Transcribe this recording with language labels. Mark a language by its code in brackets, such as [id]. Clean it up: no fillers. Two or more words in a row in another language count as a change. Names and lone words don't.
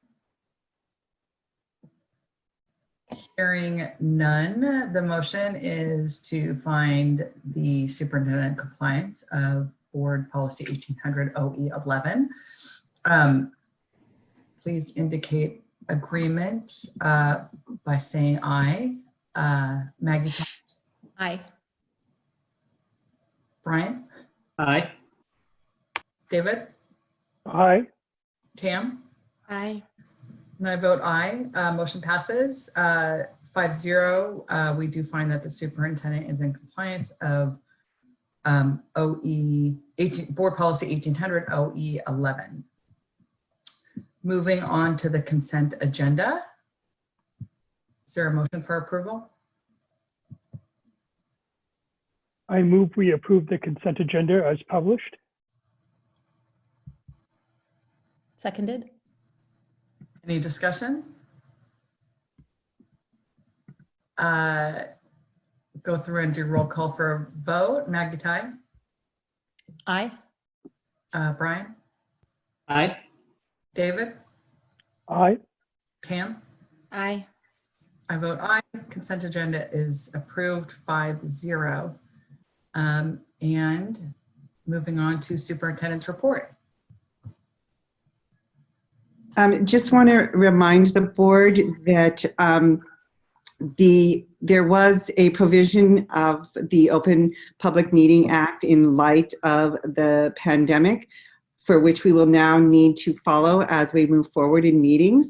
[en] Hearing none, the motion is to find the superintendent in compliance of board policy 1800 OE11. Please indicate agreement by saying aye. Maggie? Aye. Brian? Aye. David? Aye. Tam? Aye. And I vote aye. Motion passes 5-0. We do find that the superintendent is in compliance of board policy 1800 OE11. Moving on to the consent agenda. Is there a motion for approval? I move we approve the consent agenda as published. Seconded. Any discussion? Go through and do roll call for a vote. Maggie Ty? Aye. Brian? Aye. David? Aye. Tam? Aye. I vote aye. Consent agenda is approved 5-0. And moving on to superintendent's report. Just want to remind the board that there was a provision of the Open Public Meeting Act in light of the pandemic, for which we will now need to follow as we move forward in meetings.